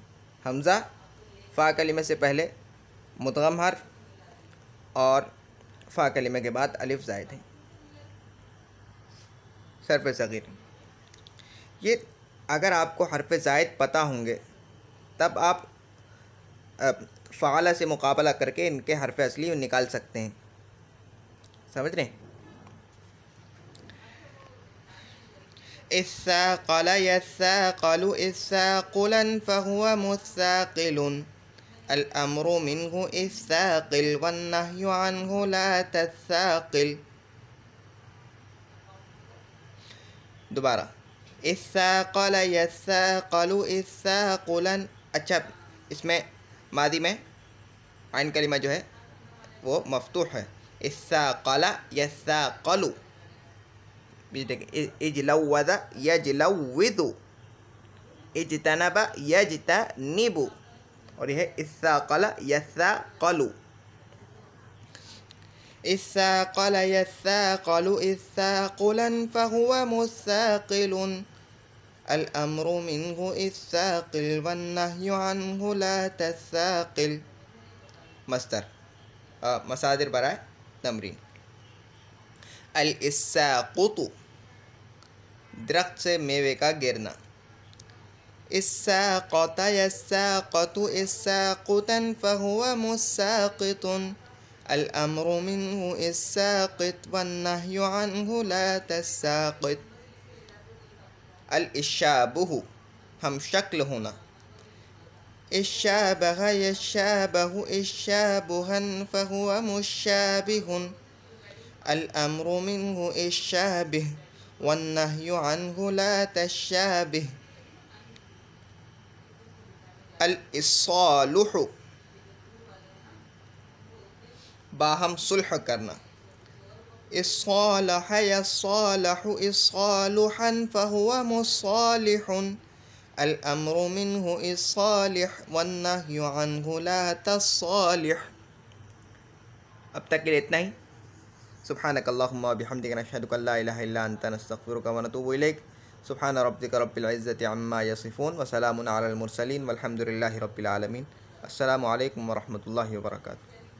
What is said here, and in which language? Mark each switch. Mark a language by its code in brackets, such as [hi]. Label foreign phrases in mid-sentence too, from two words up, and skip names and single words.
[ur] ہمزہ، فا کلمے سے پہلے مدغم حرف اور فا کلمے کے بعد الف زائد ہے. حرف صغیر، یہ اگر آپکو حرف زائد پتا ہوں گے تب آپ فعلا سے مقابلہ کرکے انکے حرف اصلی نکال سکتے ہیں. سمجھ رہے ہیں? [ar] اثاقل يثاقل اثاقلا فهو مثاقل الأمر منه اثاقل والنهي عنه لا تثاقل. दोबारा, اثاقل يثاقل اثاقلا. [ur] اچھا، اسمیں ماضی میں عین کلمہ جو ہے وہ مفتوح ہے. [ar] اثاقل يثاقل، اجلوذ يجلوذ، اجتنب يجتنب, [ur] और यह [ar] اثاقل يثاقل. اثاقل يثاقل اثاقلا فهو مثاقل الأمر منه اثاقل والنهي عنه لا تثاقل. [ur] مستر مصادر برائے تمرین. [ar] الاساقط, [ur] درخت سے میوے کا گرنا. [ar] اساقط يساقط اساقطا فهو مساقط الأمر منه اساقط والنهي عنه لا تساقط. الاشابه, [ur] ہم شکل ہونا. [ar] اشابه يشابه اشابها فهو مشابه الأمر منه اشابه والنهي عنه لا تشابه. الاصالح, [ur] باہم صلح کرنا. [ar] اصالح يصالح اصالحا فهو مصالح الأمر منه اصالح والنهي عنه لا تصالح. [ur] اب تک کے لیے اتنا ہی. [ar] سبحانك اللهم وبحمدك نشهد أن لا إله إلا أنت نستغفرك ونتوب إليك. سبحان ربك رب العزة عما يصفون وسلام على المرسلين والحمد لله رب العالمين. السلام عليكم ورحمة الله وبركاته.